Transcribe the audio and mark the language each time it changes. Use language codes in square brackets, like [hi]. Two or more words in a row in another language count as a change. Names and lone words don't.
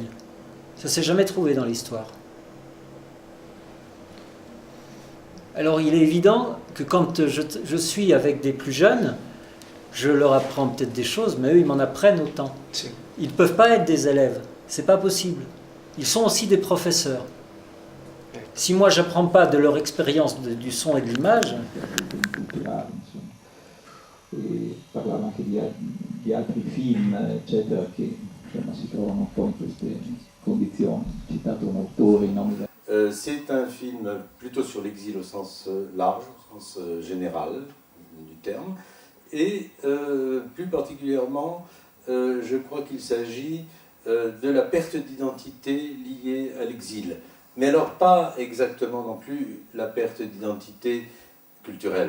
[fr] Ça ne s'est jamais trouvé dans l'histoire. Alors il est évident que quand je suis avec des plus jeunes, je leur apprends peut-être des choses, mais eux, ils m'en apprennent autant. Ils ne peuvent pas être des élèves, c'est pas possible. Ils sont aussi des professeurs. Si moi, je n'apprends pas de leur expérience du son et de l'image... [it] E parlava anche di altri film, eccetera, che insomma, si trovano un po' in queste condizioni. Citato un autore in nome [fr] c'est un film plutôt sur l'exil au sens large, au sens général du terme, et plus particulièrement, je crois qu'il s'agit de la perte d'identité liée à l'exil. Mais alors pas exactement non plus la perte d'identité culturelle.